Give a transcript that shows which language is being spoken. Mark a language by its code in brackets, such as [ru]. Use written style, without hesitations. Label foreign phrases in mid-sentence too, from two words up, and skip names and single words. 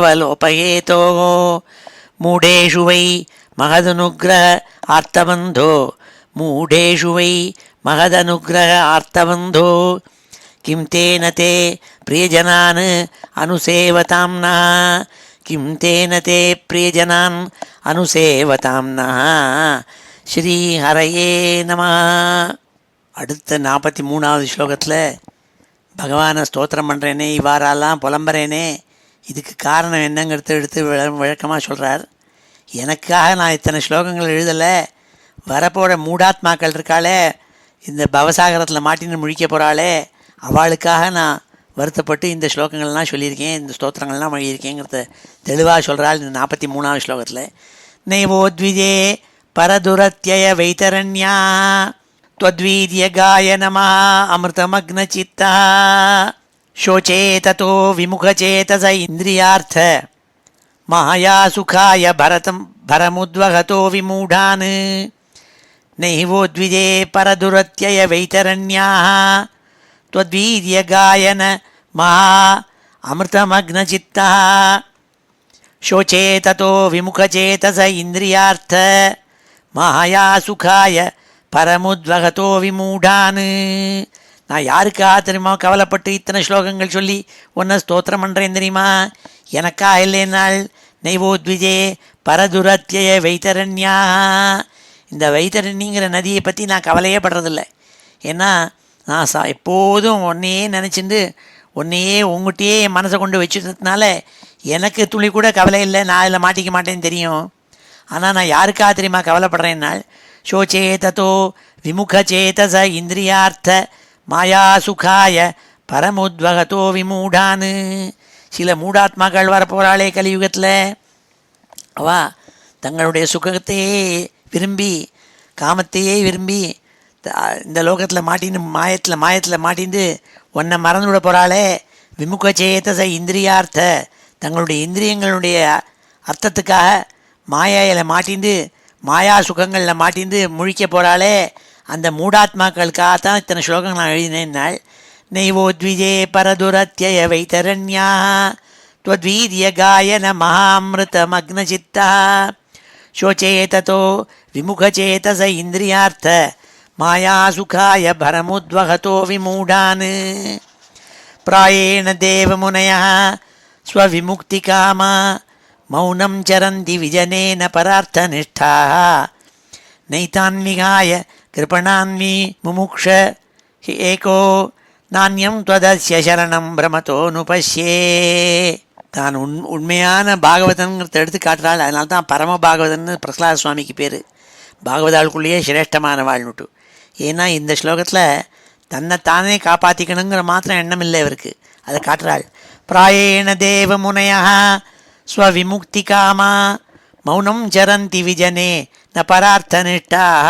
[sa] लोपहेतोः मूढेषु वै महदनुग्रह आर्तबन्धो मूढेषु वै महदनुग्रह आर्तबन्धो किं तेन ते प्रियजनान् अनुसेवताम्नः किं तेन ते प्रियजनान् अनुसेवताम्नः श्रीहरये नम. [ta] அடுத்த 43வது ஸ்லோகத்தில் பகவானை ஸ்தோத்திரம் பண்ணுறேனே, இவ்வாறெல்லாம் புலம்புறேனே, இதுக்கு காரணம் என்னங்கிறத எடுத்து விளக்கமாக சொல்கிறார். எனக்காக நான் இத்தனை ஸ்லோகங்கள் எழுதலை, வரப்போகிற மூடாத்மாக்கள் இருக்காளே, இந்த பவசாகரத்தில் மாட்டின்னு முழிக்க போகிறாளே, அவளுக்காக நான் வருத்தப்பட்டு இந்த ஸ்லோகங்கள்லாம் சொல்லியிருக்கேன், இந்த ஸ்தோத்திரங்கள்லாம் எழுதியிருக்கேங்கிறத தெளிவாக சொல்கிறாள் இந்த 43வது ஸ்லோகத்தில். [sa] नैवोद्विजे परदुरत्यय वैतरण्या त्वद्वीर्य गाय नमः अमृतमग्नचित्तः शोचे ततो विमुखचेतस इन्द्रियार्थ माया सुखाय भरमुद्वहतो विमूढान् नैवोद्विजे परदुरत्यय वैतरण्याः त्वद्वीर्य गायन महा अमृतमग्नचित्तः शोचे ततो विमुखचेतस इन्द्रियार्थ माया सुखाय परमुद्वहतो विमूढानु. [ta] நான் யாருக்காக தெரியுமா கவலைப்பட்டு இத்தனை ஸ்லோகங்கள் சொல்லி ஒன்றை ஸ்தோத்திரம் பண்ணுறேன் தெரியுமா? எனக்கா இல்லைனாள் [sa] नैवोद्विजे परदुरत्यय वैतरण्या. [ta] இந்த வைத்தரண்யங்கிற நதியை பற்றி நான் கவலையே படுறதில்லை. ஏன்னா நான் எப்போதும் ஒன்றையே நினச்சிட்டு ஒன்றையே உங்கள்கிட்டயே என் மனசை கொண்டு வச்சுட்டதுனால எனக்கு துளி கூட கவலை இல்லை, நான் அதில் மாட்டிக்க மாட்டேன்னு தெரியும். ஆனால் நான் யாருக்காக தெரியுமா கவலைப்படுறேன்னால் [sa] शोचे ततो विमुखचेतस इन्द्रियार्थ माया सुखाय परमुद्वहतो विमूढानु. [ta] சில மூடாத்மாக்கள் வரப்போகிறாளே கலியுகத்தில், அவா தங்களுடைய சுகத்தையே விரும்பி காமத்தையே விரும்பி இந்த லோகத்தில் மாட்டின்னு மாயத்தில் மாட்டின்னு ஒன்றை மறந்து விட போகிறாளே. [sa] विमुखचेतस इन्द्रियार्थ [ta] தங்களுடைய இந்திரியங்களுடைய அர்த்தத்துக்காக மாயாயில் மாட்டின்னு மாயா சுகங்களில் மாட்டிந்து முழிக்க போகிறாளே, அந்த மூடாத்மாக்களுக்காகத்தான் இத்தனை ஸ்லோகங்கள் நான் எழுதினேன்னாள். [sa] நைவோத்விஜே பரதுரத்யய வைத்தரண்யா त्वद्वीर्य गायन महामृतमग्नचित्तः शोचे ततो विमुखचेतस इन्द्रियार्थ माया सुखाय भरमुद्वहतो विमूढान् प्रायेण देवमुनयः स्वविमुक्तिकामा मौनं चरन्ति विजनेन परार्थनिष्ठाः नैतान्विहाय कृपणान्वि मुमुक्ष एको नान्यं त्वदस्य शरणं भ्रमतोऽनुपश्ये. [ta] தான் உண்மையான பாகவதன்கிறத எடுத்து காட்டுறாள். அதனால தான் பரம பாகவதன்னு பிரகலாத சுவாமிக்கு பேர். பாகவதாளுக்குள்ளேயே சிரேஷ்டமான வாழ்னுட்டு. ஏன்னா இந்த ஸ்லோகத்தில் தன்னைத்தானே காப்பாற்றிக்கணுங்கிற மாத்திரம் எண்ணம் இல்லை இவருக்கு, அதை காட்டுறாள். [sa] प्रायेण देव मुनया स्वविमुक्तिकामा मौनं चरन्ति विजने न परार्थनिष्ठा.